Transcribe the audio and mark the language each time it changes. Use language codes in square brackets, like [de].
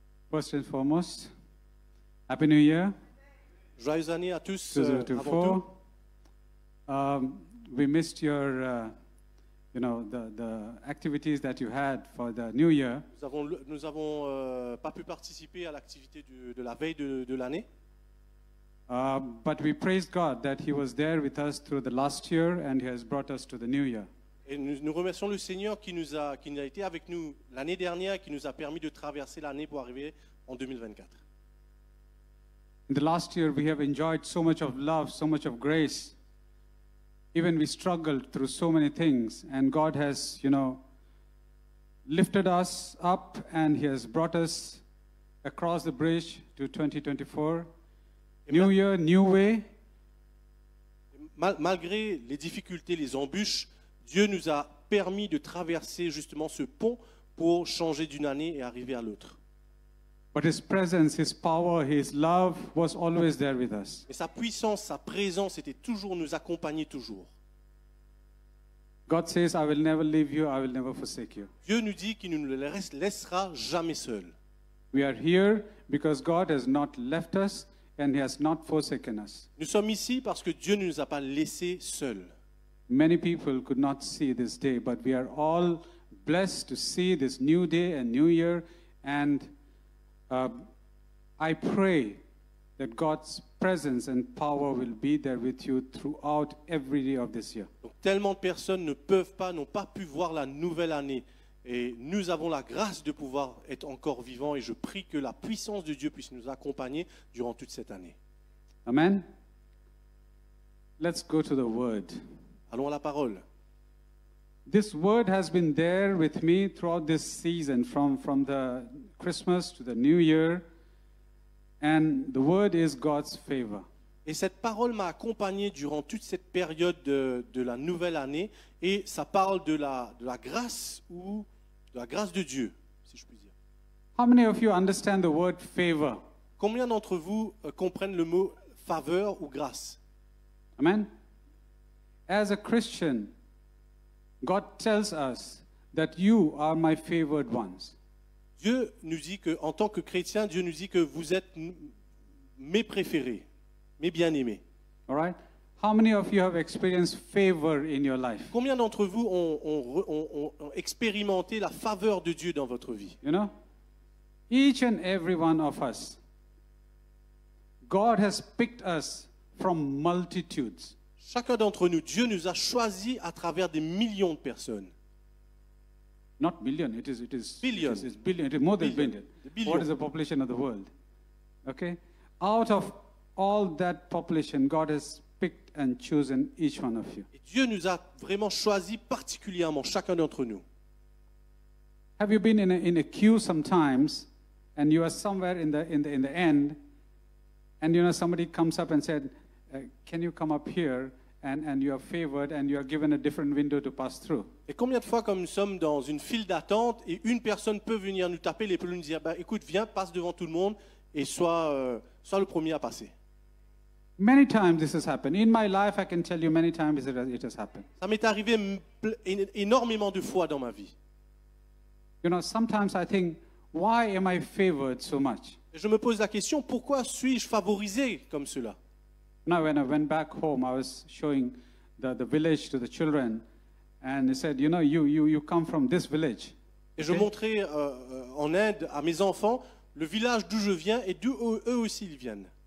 [en] First and foremost, Happy New Year. [fr] Joyeux année à tous. Avant tout. [en] 2024. We missed your, the activities that you had for the New Year. [fr] Nous avons pas pu participer à l'activité de la veille de l'année. [en] But we praise God that He was there with us through the last year and He has brought us to the new year. [fr] Et nous remercions le Seigneur qui a été avec nous l'année dernière, qui nous a permis de traverser l'année pour arriver en 2024. [en] In the last year, we have enjoyed so much of love, so much of grace. Even we struggled through so many things, and God has, lifted us up, and He has brought us across the bridge to 2024. New year, new way. [fr] Malgré les difficultés, les embûches, Dieu nous a permis de traverser justement ce pont pour changer d'une année et arriver à l'autre. [en] But His presence, His power, His love was always there with us. [fr] Et sa puissance, sa présence était toujours nous accompagner toujours. [en] God says, I will never leave you, I will never forsake you. [fr] Dieu nous dit qu'il ne nous laissera jamais seuls. [en] We are here because God has not left us and He has not forsaken us. [fr] Nous sommes ici parce que Dieu ne nous a pas laissés seuls. [en] Many people could not see this day, but we are all blessed to see this new day and new year. And I pray that God's presence and power will be there with you throughout every day of this year. [fr] Donc, tellement de personnes ne peuvent pas, n'ont pas pu voir la nouvelle année. Et nous avons la grâce de pouvoir être encore vivants. Et je prie que la puissance de Dieu puisse nous accompagner durant toute cette année. [en] Amen. Let's go to the word. [fr] Allons à la parole. [en] This word has been there with me throughout this season, from the Christmas to the New Year. And the word is God's favor. [fr] Et cette parole m'a accompagné durant toute cette période de la nouvelle année. Et ça parle de la grâce ou de la grâce de Dieu, si je puis dire. [en] How many of you understand the word favor? [fr] Combien d'entre vous comprennent le mot faveur ou grâce? [en] Amen. As a Christian, God tells us that you are my favored ones. [fr] Dieu nous dit que, en tant que chrétien, Dieu nous dit que vous êtes mes préférés, mes bien-aimés. [en] All right? How many of you have experienced favor in your life? [fr] Combien d'entre vous ont expérimenté la faveur de Dieu dans votre vie? [en] You know? Each and every one of us. God has picked us from multitudes. [fr] Chacun d'entre nous, Dieu nous a choisis à travers des millions de personnes. [en] Not billion, it is Billion. It is billion, it is more than Billion. billion. What is the population of the world? Okay? Out of all that population, God has picked and chosen each one of you. [fr] Et Dieu nous a vraiment choisis particulièrement, chacun d'entre nous. [en] Have you been in a queue sometimes, and you are somewhere in the end, and you know somebody comes up and said, "Can you come up here?" And you are favored, and you are given a different window to pass through. [fr] Et combien de fois, comme nous sommes dans une file d'attente, et une personne peut venir nous taper l'épaule et nous dire, écoute, viens, passe devant tout le monde, et sois le premier à passer. [en] Many times this has happened. In my life, I can tell you many times it has happened. [fr] Ça m'est arrivé énormément de fois dans ma vie. [en] You know, sometimes I think, why am I favored so much? [fr] Et je me pose la question, pourquoi suis-je favorisé comme cela? [en] Now, when I went back home, I was showing the village to the children, and they said, you know, you come from this village. [fr] Et je montrais en Inde à mes enfants le village d'où je viens et d'où eux aussi ils viennent.